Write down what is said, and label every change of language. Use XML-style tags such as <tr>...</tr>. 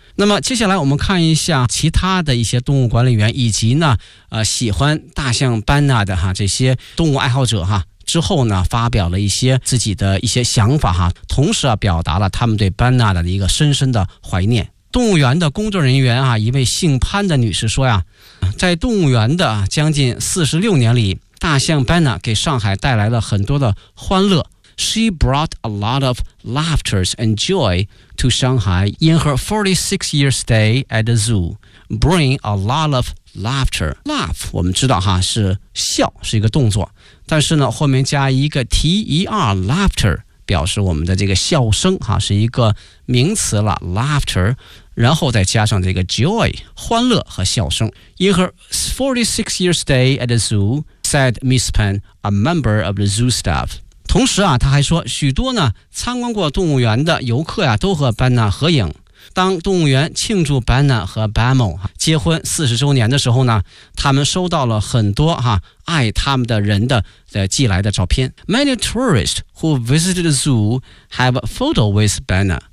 <zh>那么接下来我们看一下其他的一些动物管理员以及呢喜欢大象班纳的哈这些动物爱好者哈之后呢发表了一些自己的一些想法哈，同时啊表达了他们对班纳的一个深深的怀念。动物园的工作人员啊，一位姓潘的女士说呀，在动物园的将近46年里，大象班纳给上海带来了很多的欢乐。</zh> <en>She brought a lot of laughter and joy to Shanghai in her 46-year stay at the zoo.</en> <zh>Bring a lot of laughter. Laugh, 我们知道哈是笑，是一个动作。但是呢，后面加一个 ter, laughter, 表示我们的这个笑声哈，是一个名词了 ，laughter。然后再加上这个 joy, 欢乐和笑声。</zh> <en>In her 46-year stay at the zoo, said Miss Pan, a member of the zoo staff.</en> <zh>同时啊他还说，许多呢参观过动物园的游客啊都和班纳合影。当动物园庆祝班纳和 Bamo 结婚40周年的时候呢，他们收到了很多哈、啊、爱他们的人的寄来的照片。</zh> <en>Many tourists who visited the zoo have a photo with Banna.</en>